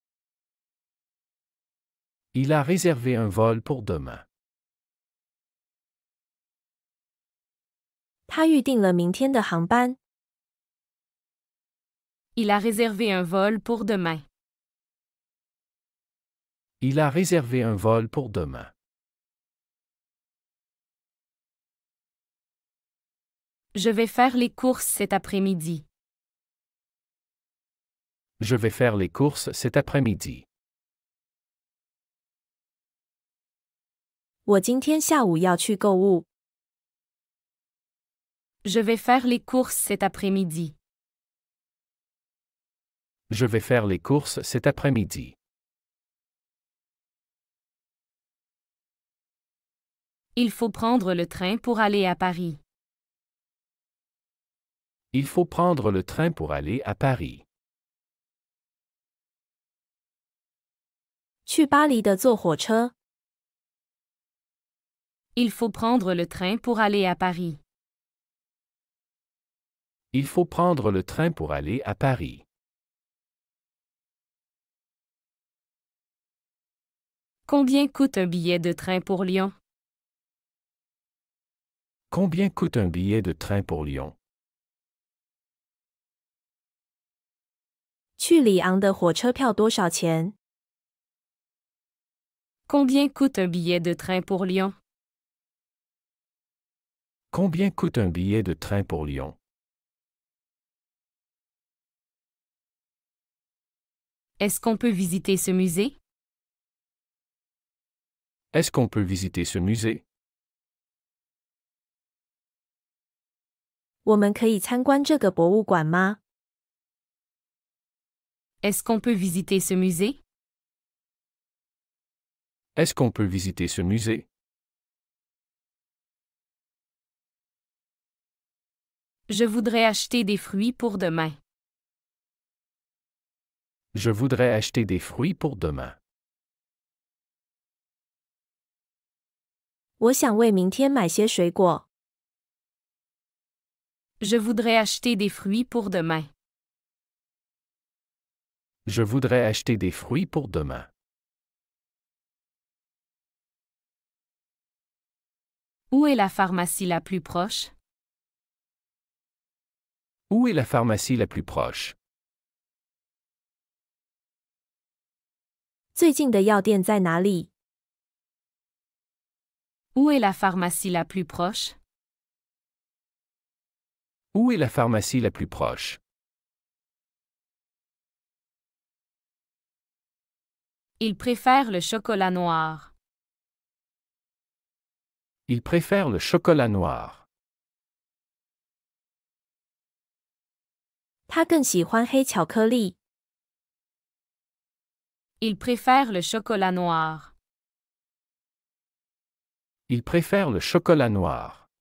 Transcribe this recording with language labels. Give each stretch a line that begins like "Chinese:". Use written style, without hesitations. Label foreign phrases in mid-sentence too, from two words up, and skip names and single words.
French: Il a réservé un vol pour demain.
Chinese: 他预订了明天的航班。
French: Il a réservé un vol pour demain. Il a réservé un vol pour demain. Je vais faire les courses cet après-midi. Je vais faire les courses cet après-midi.
Chinese: 我今天下午要去购物。
French: Je vais faire les courses cet après-midi. Je vais faire les courses cet après-midi. Il faut prendre le train pour aller à Paris. Il faut prendre le train pour aller à Paris.
Chinese: 去巴黎的坐火车。
French: Il faut prendre le train pour aller à Paris. Il faut prendre le train pour aller à Paris. Combien coûte un billet de train pour Lyon? Combien coûte un billet de train pour Lyon?
Chinese: 去里昂的火车票多少钱？
French: Combien coûte un billet de train pour Lyon? Combien coûte un billet de train pour Lyon? Est-ce qu'on peut visiter ce musée? Est-ce qu'on peut visiter ce musée?
Chinese: 我们可以参观这个博物馆吗？
French: Est-ce qu'on peut visiter ce musée? Est-ce qu'on peut visiter ce musée? Je voudrais acheter des fruits pour demain. Je voudrais acheter des fruits pour demain.
Chinese: 我想为明天买些水果。
French: Je voudrais acheter des fruits pour demain. Je voudrais acheter des fruits pour demain. Où est la pharmacie la plus proche? Où est la pharmacie la plus proche?
Chinese: 最近的药店在哪里？
French: Où est la pharmacie la plus proche? Où est la pharmacie la plus proche? Il préfère le chocolat noir. Il préfère le chocolat noir.
Chinese: 他更喜欢黑巧克力。
French: Il préfère le chocolat noir. Il préfère le chocolat noir.